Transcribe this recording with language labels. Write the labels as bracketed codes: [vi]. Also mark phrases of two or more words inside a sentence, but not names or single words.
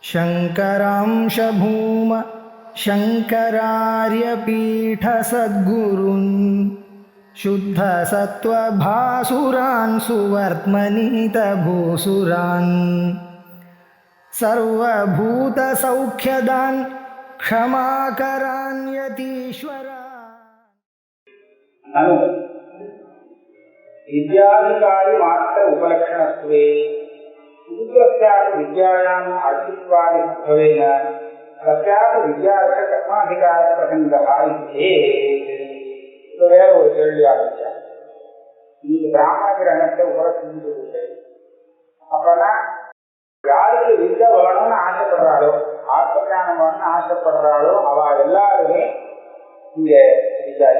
[sa] शङ्करांश भूम शङ्करार्यपीठसद्गुरून् शुद्धसत्त्वभासुरान् सुवर्त्मनीतभूसुरान् सर्वभूतसौख्यदान् क्षमाकरान् यतीश्वरान्। विद्याधिकारी मात्र उपलक्षणत्वे शूद्रस्यापि विद्यायाम् अर्थित्वादि भवेन तस्यापि विद्यार्थ कर्माधिकार प्रसंगः [ta] இது வேற ஒரு கேள்வி ஆரம்பிச்சாங்க. இந்த பிராமண கிரகணத்தை உபலட்சணிச்சு அப்பனா யாருக்கு வித்யா வேணும்னு ஆசைப்படுறாளோ ஆத்மஞானம் வேணும்னு ஆசைப்படுறாளோ அவ எல்லாருமே இங்க வித்யாரி.